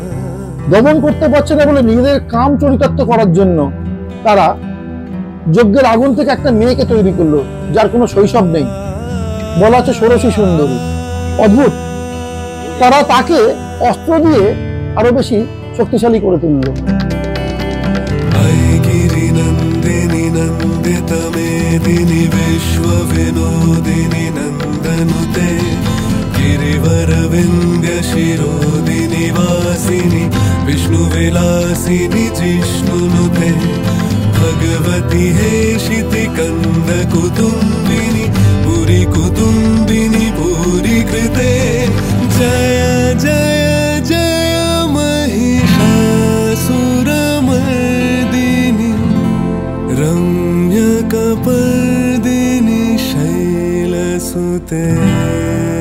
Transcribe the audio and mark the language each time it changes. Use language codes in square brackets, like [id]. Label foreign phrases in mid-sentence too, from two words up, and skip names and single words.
[bn] দমন করতে পারছে না বলে নিজেদের কাম চরিতার্থ করার জন্য তারা যজ্ঞের আগুন থেকে একটা মেয়েকে তৈরি করলো, যার কোনো শৈশব নেই, বলা হচ্ছে ষোড়শী সুন্দরী। অদ্ভুত। তারা তাকে অস্ত্র দিয়ে আরো বেশি শক্তিশালী করে তুললো। [sa] गिरिनन्दिनि नन्दितमेदिनि विश्वविनोदिनि नन्दनुते गिरिवरविन्द्यशिरोदिनि वासिनि विष्णुविलासिनि जिष्णुनुते भगवति हेशिति कन्दकुटुम्बिनि पुरी कुटुम्बिनि पुरी कृते जय जय जय महिषासुरमर्दिनि रम्यकपर्दिनि शैलसुते।